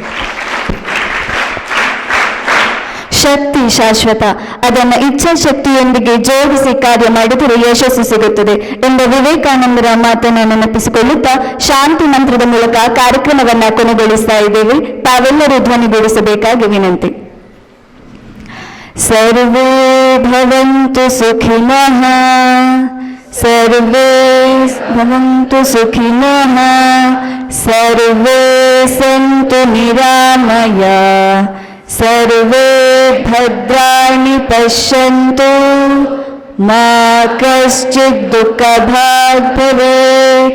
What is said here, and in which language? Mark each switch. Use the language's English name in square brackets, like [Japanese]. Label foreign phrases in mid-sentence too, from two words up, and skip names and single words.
[Kannada] ಶಕ್ತಿ ಶಾಶ್ವತ, ಅದನ್ನು ಇಚ್ಛಾಶಕ್ತಿಯೊಂದಿಗೆ ಜೋಡಿಸಿ ಕಾರ್ಯ ಮಾಡಿದರೆ ಯಶಸ್ಸು ಸಿಗುತ್ತದೆ ಎಂಬ ವಿವೇಕಾನಂದರ ಮಾತನ್ನು ನೆನಪಿಸಿಕೊಳ್ಳುತ್ತಾ ಶಾಂತಿ ಮಂತ್ರದ ಮೂಲಕ ಕಾರ್ಯಕ್ರಮವನ್ನು ಕೊನೆಗೊಳಿಸ್ತಾ ಇದ್ದೇವೆ. ತಾವೆಲ್ಲರೂ ಧ್ವನಿಗೂಡಿಸಬೇಕಾಗಿ ವಿನಂತಿ. [Sanskrit] ಸರ್ವೇ ಭವಂತು ಸುಖಿನಃ, ಸರ್ವೇ ಭವಂತು ಸುಖಿನಃ, ಸರ್ವೇ ಸಂತು ನಿರಾಮಯ, ಸರ್ವೇ ಭದ್ರಾಣಿ ಪಶ್ಯಂತು, ಮಾ ಕಶ್ಚಿತ್ ದುಃಖಭಾಗ್ ಭವೇತ್.